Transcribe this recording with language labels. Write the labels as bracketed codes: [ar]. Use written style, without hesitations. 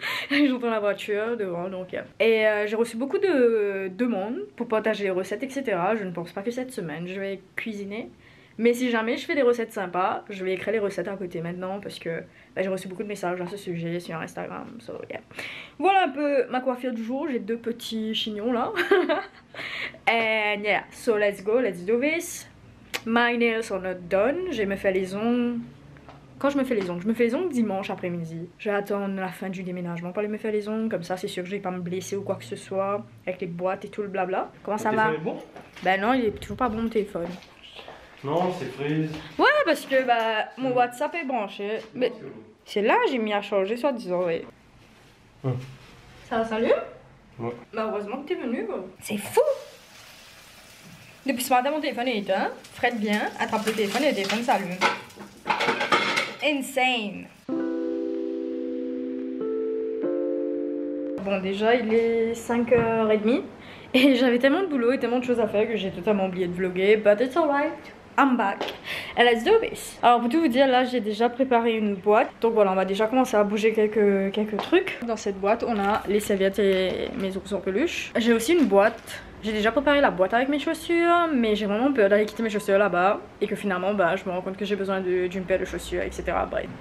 [fr] J'entends la voiture devant, donc yeah. Et j'ai reçu beaucoup de demandes pour partager les recettes, etc. Je ne pense pas que cette semaine je vais cuisiner. Mais si jamais je fais des recettes sympas, je vais écrire les recettes à côté maintenant parce que bah, j'ai reçu beaucoup de messages à ce sujet sur Instagram. So, yeah. Voilà un peu ma coiffure du jour, j'ai deux petits chignons là. [en] And yeah, so let's go, let's do this. My nails are not done, [fr] je me fais les ongles. Quand je me fais les ongles dimanche après-midi. Je vais attendre la fin du déménagement pour aller me faire les ongles. Comme ça, c'est sûr que je vais pas me blesser ou quoi que ce soit. Avec les boîtes et tout le blabla. Comment ça va? Ton téléphone est bon? Ben non, il est toujours pas bon mon téléphone. Non, c'est freeze. Ouais, parce que bah, mon WhatsApp est branché. Mais c'est là j'ai mis à charger, soi-disant, oui. Ça s'allume? Ouais. Bah heureusement que t'es venu, quoi. C'est fou! Depuis ce matin, mon téléphone est éteint. Fred vient, attrape le téléphone et le téléphone s'allume. Insane. Bon déjà il est 5h30 et j'avais tellement de boulot et tellement de choses à faire que j'ai totalement oublié de vlogger. [en] But it's alright, I'm back and let's do this. [fr] Alors pour tout vous dire, là j'ai déjà préparé une boîte. Donc voilà, on va déjà commencer à bouger quelques trucs. Dans cette boîte on a les serviettes et mes ours en peluche. J'ai aussi une boîte. J'ai déjà préparé la boîte avec mes chaussures, mais j'ai vraiment peur d'aller quitter mes chaussures là-bas et que finalement bah, je me rends compte que j'ai besoin d'une paire de chaussures, etc. Bref.